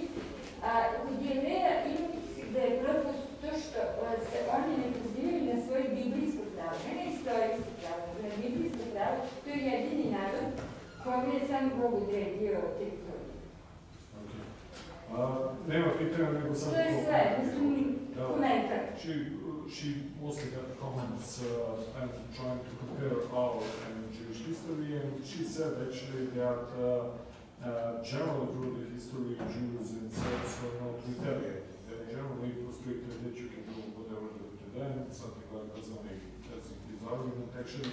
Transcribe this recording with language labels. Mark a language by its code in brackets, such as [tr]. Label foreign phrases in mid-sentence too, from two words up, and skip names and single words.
[sr] Kod Jevreja ima da je propust to što se oni ne pozivaju na svoje biblijsko pravo, ne na istorijsko pravo, na biblijsko pravo, to je jedini narod kome je sam Bog odredio teritoriju. Nema pitanja, nego sam... To je sve, mislim, komentar. [en] She mostly got comments and trying to compare our and Jewish history, and she said actually that generally through the history Jews and Serbs were not retaliated. That generally it was treated that you can do whatever you do to them, something like that's only his argument actually.